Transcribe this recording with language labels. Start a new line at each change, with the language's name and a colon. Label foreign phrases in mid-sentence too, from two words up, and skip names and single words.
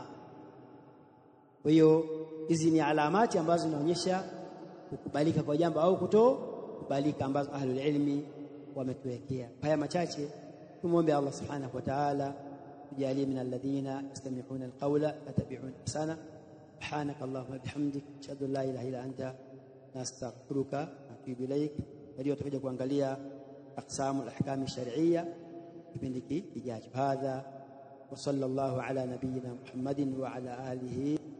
Swahili: Kwa hiyo hizi ni alamati ambazo zinaonyesha kukubalika kwa jambo au kutokubalika, ambazo
Arabic: أهل العلم
Swahili: wametuwekea. Haya machache tumuombe Allah
Arabic: سبحانه وتعالى
Swahili: tujalie
Arabic: من الذين يستمعون القول فيتبعون أحسن. سبحانك اللهم بحمدك أشهد أن لا إله إلا أنت نستغفرك وأتوب إليك.
Swahili: Ndio tutakuja kuangalia
Arabic: أقسام الأحكام الشرعية
Swahili: kipindi kijacho.
Arabic: هذا وصلى الله على نبينا محمد وعلى آله